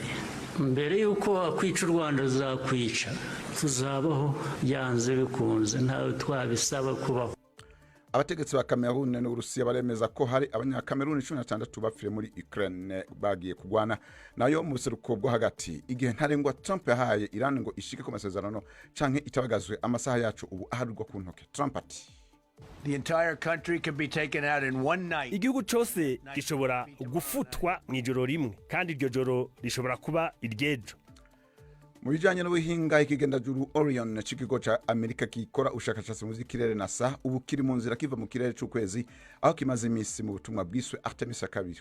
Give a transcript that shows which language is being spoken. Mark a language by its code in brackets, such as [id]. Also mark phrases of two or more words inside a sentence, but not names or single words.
[rw] Mbere yuko wakwica u Rwanda zakwica, tuzabaho byanze bikunze, ntawe twabisaba kubaho. [rn] Abategetsi ba Cameroon n'Uburusiya baremeza ko hari abanyakameruni 16 bapfire muri Ukraine bagiye kugwana nayo mu buseruko bwo hagati, igihe ntarengwa Trump yahaye Iran ngo ishike ku masezerano canke itabagazwe amasaha yacu ubu aharurwa ku ntoke. Trump ati: [en] The entire country can be taken out in one night. [rn] Igihugu cyose gishobora gufutwa mu ijoro rimwe, kandi iryo joro rishobora kuba iryejo. Mu bijanye n'ubuhinga, ikigendajuru Orion c'ikigo ca Amerika gikora ubushakashatsi mu vy'ikirere NASA ubu kiri mu nzira kiva mu kirere c'ukwezi, aho kimaze imisi mu butumwa bwiswe Artemis ya kabiri.